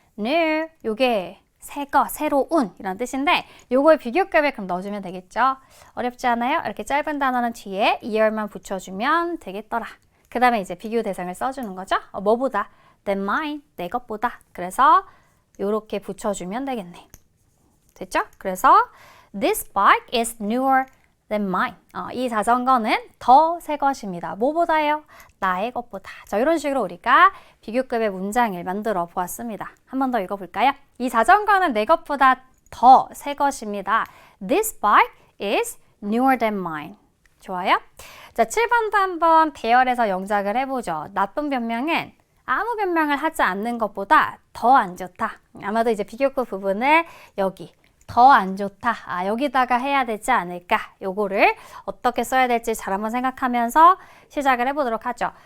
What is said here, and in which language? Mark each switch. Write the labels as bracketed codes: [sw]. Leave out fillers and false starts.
[ko] new, 요게 새거, 새로운 이런 뜻인데 요거에 비교급을 그럼 넣어주면 되겠죠. 어렵지 않아요? 이렇게 짧은 단어는 뒤에 year만 붙여주면 되겠더라. 그 다음에 이제 비교 대상을 써주는 거죠. 뭐보다? [en] than mine, [ko] 내 것보다. 그래서 요렇게 붙여주면 되겠네. 됐죠? 그래서 [en] this bike is newer than mine. [ko] 이 자전거는 더 새 것입니다. 뭐보다요? 나의 것보다. 자, 이런 식으로 우리가 비교급의 문장을 만들어 보았습니다. 한 번 더 읽어볼까요? 이 자전거는 내 것보다 더 새 것입니다. [en] This bike is newer than mine. [ko] 좋아요? 자, 7번도 한번 대열해서 영작을 해보죠. 나쁜 변명은 아무 변명을 하지 않는 것보다 더 안 좋다. 아마도 이제 비교급 부분을 여기 더 안 좋다. 여기다가 해야 되지 않을까. 요거를 어떻게 써야 될지 잘 한번 생각하면서 시작을 해보도록 하죠.